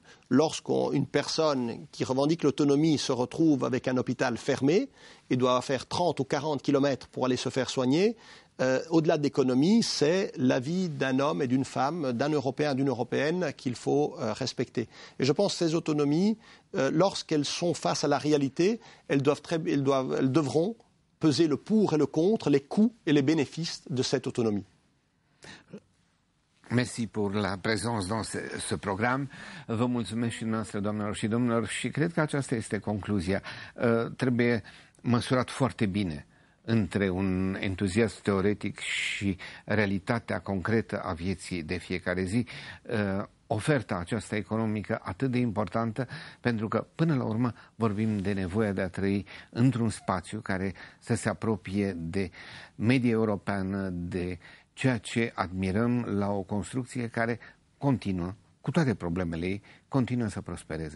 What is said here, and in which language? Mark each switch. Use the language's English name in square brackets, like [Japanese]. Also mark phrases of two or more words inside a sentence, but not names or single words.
[French] Lorsqu'une personne qui revendique l'autonomie se retrouve avec un hôpital fermé et doit faire 30 ou 40 kilomètres pour aller se faire soigner, au-delà de l'économie, c'est la vie d'un homme et d'une femme, d'un Européen, d'une Européenne qu'il faut respecter. Et je pense que ces autonomies, lorsqu'elles sont face à la réalité, elles devront peser le pour et le contre, les coûts et les bénéfices de cette autonomie. Mersi pour la présence dans ce program. [Romanian] Vă mulțumesc și noastră, doamnelor și domnilor, și cred că aceasta este concluzia. Trebuie măsurat foarte bine între un entuziasm teoretic și realitatea concretă a vieții de fiecare zi, oferta aceasta economică atât de importantă, pentru că până la urmă vorbim de nevoia de a trăi într-un spațiu care să se apropie de media europeană, de ceea ce admirăm la o construcție care continuă, cu toate problemele ei, continuă să prospereze.